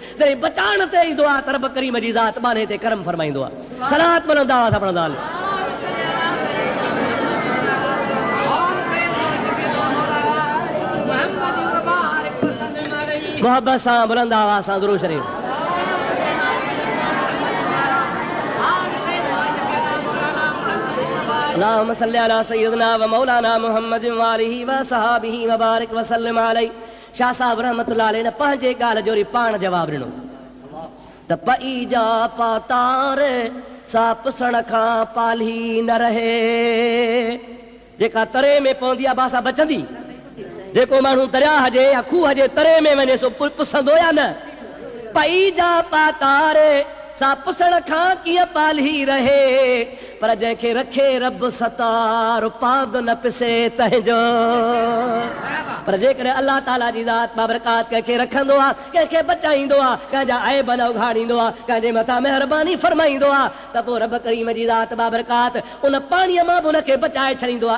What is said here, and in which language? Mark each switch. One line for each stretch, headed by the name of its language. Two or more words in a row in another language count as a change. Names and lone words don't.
Sindhi: जॾहिं बचाइण ते ईंदो आहे त रब करीम जी ज़ात बाने ते करम फरमाईंदो आहे। सलात पढ़ंदा हुआसीं पढ़ंदा हल। मोहब्बत सां बुलंदा हुआसीं दुरूद शरीफ़।
Arabic: اللهم صل على سيدنا و مولانا محمد و آله و صحبه و بارك و سلم عليه.
Sindhi: शाह साहब
Arabic: رحمة الله عليه
Sindhi: ने पंहिंजे ॻाल्हि जो पाण जवाब ॾिनो त पई जा पातार सा पुसण खां पाली न रहे। जेका तरे में पवंदी आहे बासा बचंदी। जेको माण्हू दरिया हुजे या खूह हुजे तरे में वञे सो पुसंदो या न। पई जा पातार सा पुसण खां कीअं पाली रहे, पर जंहिंखे रखे रब सतार पाद न पिसे तंहिंजो। पर जेकॾहिं अल्लाह ताला जी ज़ात बाबरकात कंहिंखे रखंदो आहे, कंहिंखे बचाईंदो आहे, कंहिंजा ऐब न उघाड़ींदो आहे, कंहिंजे मथां महिरबानी फरमाईंदो आहे, त पोइ रब करीम जी ज़ात बाबरकात उन पाणीअ मां बि उनखे बचाए छॾींदो आहे।